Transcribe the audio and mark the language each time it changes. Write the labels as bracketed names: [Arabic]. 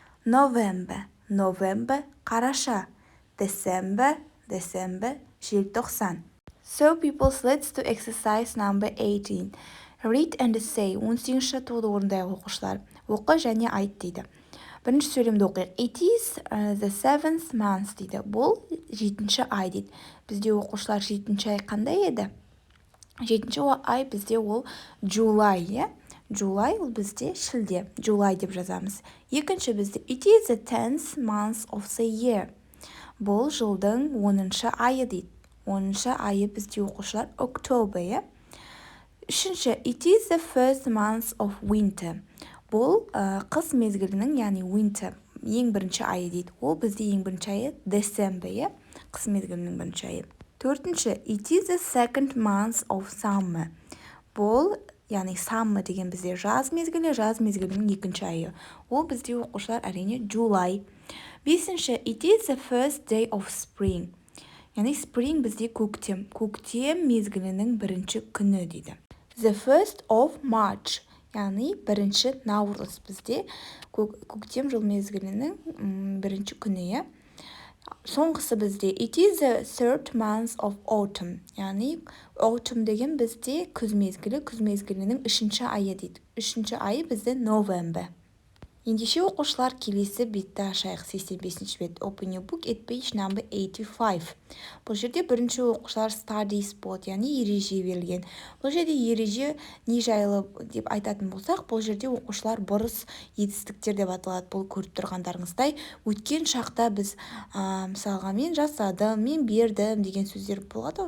[Kazakh] November қараша. December желтоқсан. [English] So people, let's do exercise number 18. Read and say. [Kazakh] 18 жаттығуды орындайық оқушылар. Оқы және айт дейді. Бірінші сөйлемді оқиық. [English] It is the 7th month дейді. [Kazakh] Бұл 7-ші ай дейді. Бізде оқушылар 7-ші ай қандай еді? 7-ші ай бізде ол July, July ол бізде шілде. July деп жазамыз. Екінші бізде [English] It is the 10th month of the year. [Kazakh] Бұл жылдың 10-шы айы дейді. 10-шы айы бізде оқушылар [English] October, [Kazakh] Үшінші [English] It is the first month of winter. [Kazakh] Бұл қыс мезгілінің, яғни winter, ең бірінші айы дейді. Ол бізде ең бірінші айы December, қыс мезгілінің бірінші айы. Төртінші [English] It is the second month of summer. [Kazakh] Бұл, яғни summer деген бізде жаз мезгілінің екінші айы. Ол бізде оқушылар әрине July. Бесінші [English] It is the first day of spring. [Kazakh] Яғни spring бізде көктем мезгілінің бірінші күні дейді. [English] The first of March. [Kazakh] Яғни бірінші наурыз бізде көктем жыл мезгілінің бірінші күні. Соңғысы бізде [English] It is the third month of autumn. [Kazakh] Яғни autumn деген бізде күз мезгілінің үшінші айы дейді. Үшінші айы бізде November. Ендеше оқушылар келесі бетті ашайық. 85-ші бет. [English] Open your book at page number 85. [Kazakh] Бұл жерде бірінші оқушылар [English] study spot, [Kazakh] яғни ереже берілген. Бұл жерде ереже не жайлы деп айтатын болсақ, бұл жерде оқушылар бұрыс етістіктер деп аталады. Бұл көріп тұрғандарыңыздай, өткен шақта біз мысалға мен жасадым, мен бердім деген сөздер болады.